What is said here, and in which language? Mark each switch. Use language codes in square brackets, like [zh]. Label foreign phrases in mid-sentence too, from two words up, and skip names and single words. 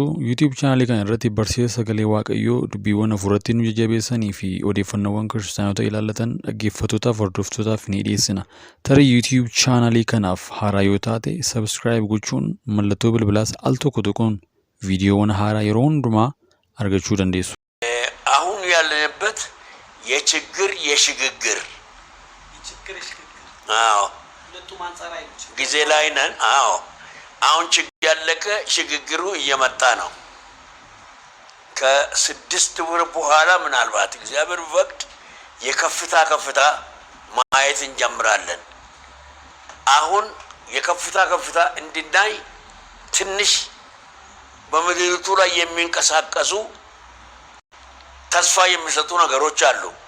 [om] YouTube chaanalii kana irratti barsiisa sagalee Waaqayyoo dubbiiwwan hafuuratti nu jajjabeessanii fi odeeffannoowwan kiristaanota ilaallatan dhaggeeffattootaaf hordoftootaaf ni dhiyeessina. Tarii YouTube chaanalii kanaaf haaraa yoo taate subscribe gochuun mallattoo bilbilaas al tokko tokkoon viidiyoowwan haaraa yeroo hundumaa argachuu dandeessu. [am] አሁን ያለንበት የችግር የሽግግር አዎ ጊዜ ላይ ነን። አዎ አሁን ችግር ያለቀ ሽግግሩ እየመጣ ነው። ከስድስት ወር በኋላ ምናልባት እግዚአብሔር ወቅት የከፍታ ማየት እንጀምራለን። አሁን የከፍታ እንድናይ ትንሽ በምድሪቱ ላይ የሚንቀሳቀሱ ተስፋ የሚሰጡ ነገሮች አሉ።